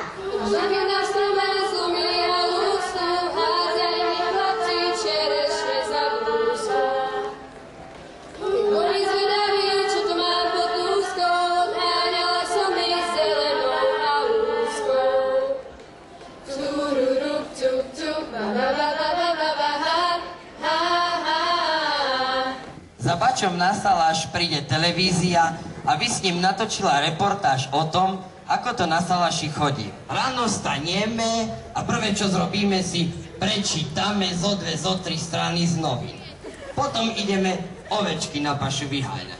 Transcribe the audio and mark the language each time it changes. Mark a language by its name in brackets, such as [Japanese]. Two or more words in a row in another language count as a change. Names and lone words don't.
[Slovak] Žaky na strome zlomili a lúsku, hádzaj mi chlapci čerešne za brúsku. Boli zvedaví, čo to má pod lúskou, odháňala som ich zelenou a úzkou. Tururup, tup, tup, ba, ba, ba, ba, ba, ba, ba, ha, ha, ha. Za Bačom na Saláš príde televízia, aby s ním natočila reportáž o tom, ako to na Saláši chodí. Ráno stanieme a prvé, čo zrobíme, si prečítame zo 2, zo 3 strany z novín. Potom ideme ovečky na pašu vyháňať.